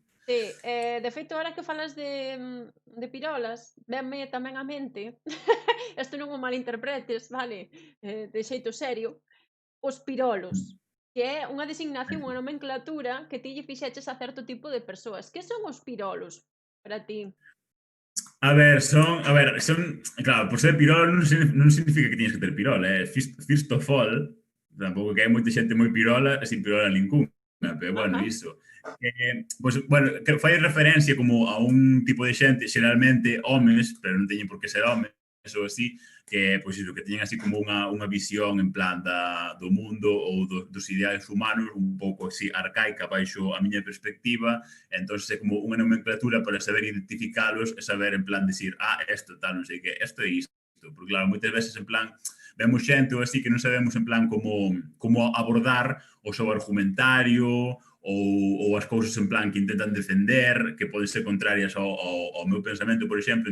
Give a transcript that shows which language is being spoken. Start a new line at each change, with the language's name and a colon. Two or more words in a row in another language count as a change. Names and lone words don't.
Galician: Sí, de feito, ahora que falas de pirolas, venme tamén a mente, isto non o malinterpretes, vale, de xeito serio, os pirolos, que é unha designación, unha nomenclatura que ti lle fixeches a certo tipo de persoas. Que son os pirolos para ti? A ver, claro, por ser pirola non significa que tienes que ter pirola,
English: first of all,
Galician: tampouco que hai moita xente moi pirola, sin pirola ninguna, pero bueno, Ajá. iso. Pois, bueno, que fai referencia como a un tipo de xente, xeralmente homes, pero non teñen por que ser homes, ou así, que, pois iso, que teñen así como unha visión en plan do mundo ou dos ideais humanos un pouco así arcaica baixo a miña perspectiva, entón é como unha nomenclatura para saber identificalos e saber en plan decir, isto tal, non sei que, isto é isto, porque claro, moitas veces en plan vemos xente ou así que non sabemos en plan como abordar o seu argumentario ou as cousas en plan que intentan defender, que poden ser contrarias ao meu pensamento, por exemplo.